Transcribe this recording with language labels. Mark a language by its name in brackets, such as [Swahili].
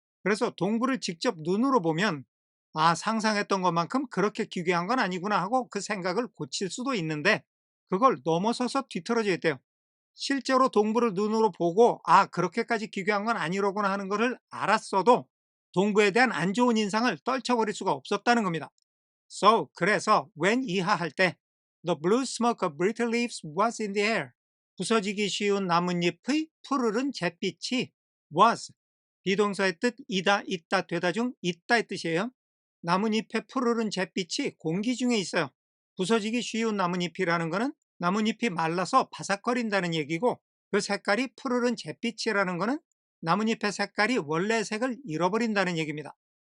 [Korean] 그래서 동부를 직접 눈으로 보면 아, 상상했던 것만큼 그렇게 기괴한 건 아니구나 하고 그 생각을 고칠 수도 있는데 그걸 넘어서서 뒤틀어져 있대요. 실제로 동부를 눈으로 보고 아, 그렇게까지 기괴한 건 아니로구나 하는 것을 알았어도 동부에 대한 안 좋은 인상을 떨쳐버릴 수가 없었다는 겁니다. [English] So, [Korean] 그래서 [English] when [Korean] 이하할 때 [English] The blue smoke of brittle leaves was in the air. [Korean] 부서지기 쉬운 나뭇잎의 푸르른 잿빛이 [English] was, [Korean] 비동사의 뜻 이다, 있다, 되다 중 있다의 뜻이에요. 나뭇잎의 푸르른 잿빛이 공기 중에 있어요. 부서지기 쉬운 나뭇잎이라는 것은 나뭇잎이 말라서 바삭거린다는 얘기고 그 색깔이 푸르른 잿빛이라는 것은 나뭇잎의 색깔이 원래 색을 잃어버린다는 얘기입니다.